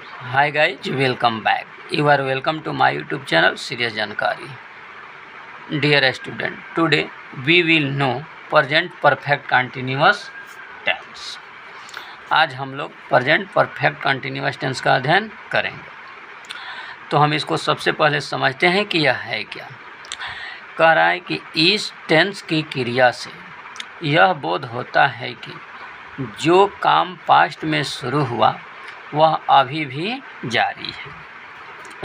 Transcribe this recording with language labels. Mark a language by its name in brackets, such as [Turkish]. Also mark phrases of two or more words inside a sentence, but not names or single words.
[English] Hi guys, welcome back. You are welcome to my YouTube channel Serious Jankari. Dear student, today we will know present perfect continuous tense. [Hindi] आज हम लोग [English] present perfect continuous tense [Hindi] का अध्ययन करेंगे। तो हम इसको सबसे पहले समझते हैं कि यह है क्या। कह रहा है कि इस टेंस की क्रिया से यह बोध होता है कि जो काम पास्ट में शुरू हुआ वह अभी भी जारी है।